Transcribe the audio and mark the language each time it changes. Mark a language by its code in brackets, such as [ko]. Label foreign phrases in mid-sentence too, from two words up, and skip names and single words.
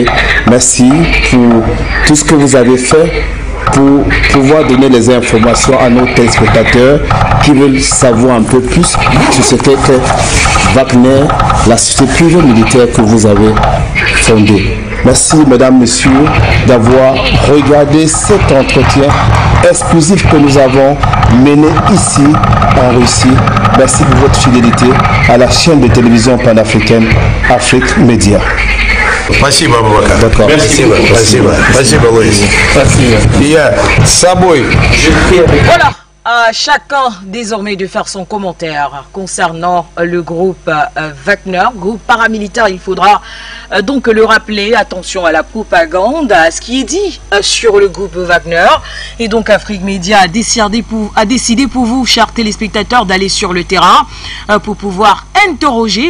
[fr] Merci pour tout ce que vous avez fait pour pouvoir donner les informations à nos téléspectateurs qui veulent savoir un peu plus sur ce qu'est Wagner, la société privée militaire que vous avez fondée. Merci, mesdames, messieurs, d'avoir regardé cet entretien exclusif que nous avons mené ici en Russie. Merci pour votre fidélité à la chaîne de télévision panafricaine Afrique Média. [ru] Спасибо, Абубакар. [fr] D'accord. [ru] Спасибо, спасибо. Спасибо, Луис. Спасибо. Я с собой. [fr] Voilà. À chacun désormais de faire son commentaire concernant le groupe Wagner, groupe paramilitaire. Il faudra donc le rappeler, attention à la propagande, à ce qui est dit sur le groupe Wagner. Et donc Afrique Média a décidé pour vous, chers téléspectateurs, d'aller sur le terrain pour pouvoir interroger.